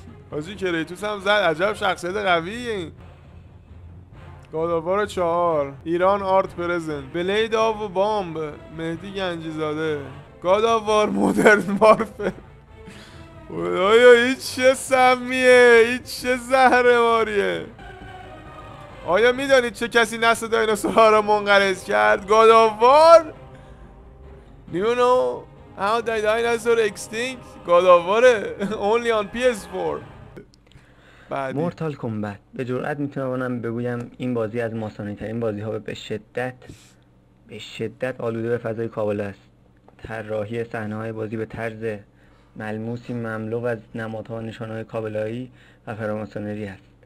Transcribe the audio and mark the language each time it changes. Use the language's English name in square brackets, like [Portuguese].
[Persian] حاجی کریتوس هم زد. عجب شخصیت قویه این. گاداوار 4 ایران آرت پرزنت بلید آف و بامب مهدی گنجی زاده گاداوار مدرن وارفر. آیا هیچ چه سمیه، هیچ چه زهرماریه. آیا میدانید چه کسی نسل دایناسورها را منقرض کرد؟ گاداوار. [English] Do you know how the dinosaur extinct? گاداواره. Only on PS4. [Persian] مورتال کمبت. به جرئت میتونم بگویم این بازی از ماسانی ترین بازی ها به شدت آلوده به فضای کابل است. طراحی صحنه های بازی به طرز ملموسی مملو از نمادها و نشانهای کابلایی و فراماسونری است.